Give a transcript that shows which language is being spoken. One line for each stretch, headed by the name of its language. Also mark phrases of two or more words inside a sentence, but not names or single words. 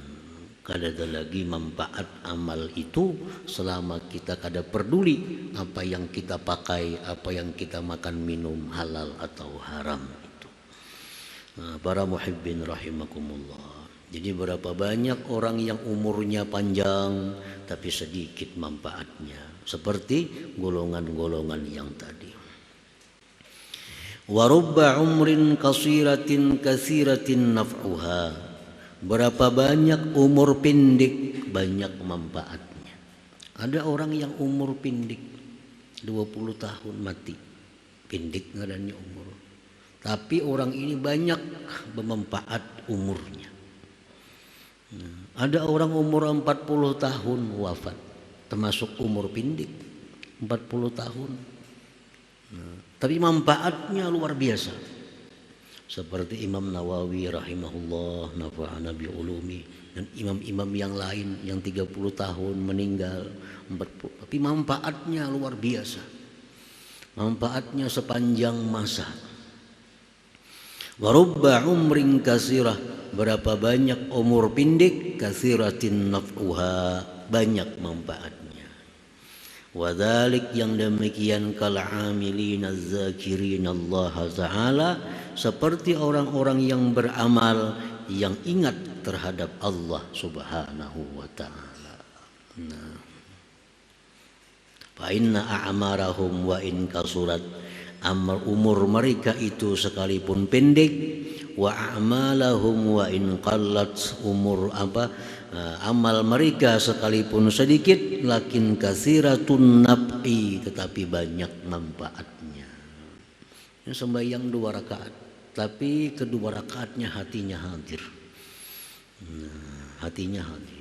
Indonesian: Kada ada lagi manfaat amal itu selama kita kada peduli apa yang kita pakai, apa yang kita makan minum, halal atau haram itu. Nah, para
Arabic: محبين رحمكم الله.
Indonesian: Jadi berapa banyak orang yang umurnya panjang tapi sedikit manfaatnya, seperti golongan-golongan yang tadi.
Arabic: ورب عمر قصيرة كثيرة نفعها.
Indonesian: Berapa banyak umur pendek banyak manfaatnya. Ada orang yang umur pendek 20 tahun mati. Pendek ngadanya umur. Tapi orang ini banyak bermanfaat umurnya. Ada orang umur 40 tahun wafat, termasuk umur pendek 40 tahun. Tapi manfaatnya luar biasa.
Arabic: Seperti Imam Nawawi رحمه الله، نفعنا بعلومه,
Indonesian: dan imam-imam yang lain yang 30 tahun meninggal 40, tapi manfaatnya luar biasa. Manfaatnya sepanjang masa.
Arabic: ورب عمر قصيرة,
Indonesian: berapa banyak umur pendek,
Arabic: كثيرة نفعها,
Indonesian: banyak manfaatnya.
Arabic: وذلك,
Indonesian: yang demikian,
Arabic: كالعاملين الذاكرين الله تعالى,
Indonesian: seperti orang-orang yang beramal yang ingat terhadap
Arabic: الله سبحانه وتعالى.
Indonesian: Nah,
Arabic: فإن أعمارهم وإن قصرت,
Indonesian: amal umur mereka itu sekalipun pendek,
Arabic: وأعمالهم وإن قلت,
Indonesian: umur amal mereka sekalipun sedikit,
Arabic: لكن كثيرة نفع,
Indonesian: tetapi banyak manfaatnya. Ini sembahyang 2 rakaat, tapi kedua rakaatnya hatinya hadir. Hatinya hadir.